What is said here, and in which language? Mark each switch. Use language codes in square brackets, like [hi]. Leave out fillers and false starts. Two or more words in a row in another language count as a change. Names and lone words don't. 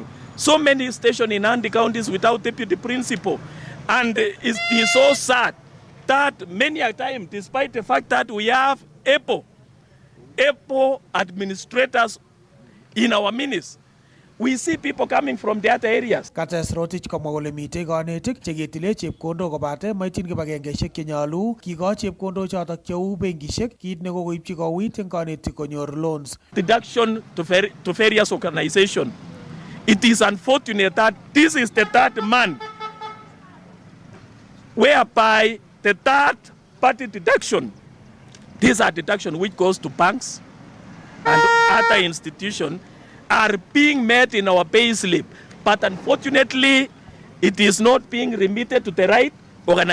[en] So many stations in Nandi counties without deputy principal. And it is so sad that many a time, despite the fact that we have EPO administrators in our ministries, we see people coming from the other areas. [kln] Kates Rotich komwa kole mitei konetik cheketile chepkondok kobate maityin kibagengeishek chenyolu kikoch chepkondok chotok cheu benkishek kit nekokoipchi kouit eng konetik konyor loans. [en] Deduction to various organizations. It is unfortunate that this is the third month whereby the third party deduction, these are deductions which goes to banks and other institutions, are being met in our pay slip, but unfortunately it is not being remitted to the right organization.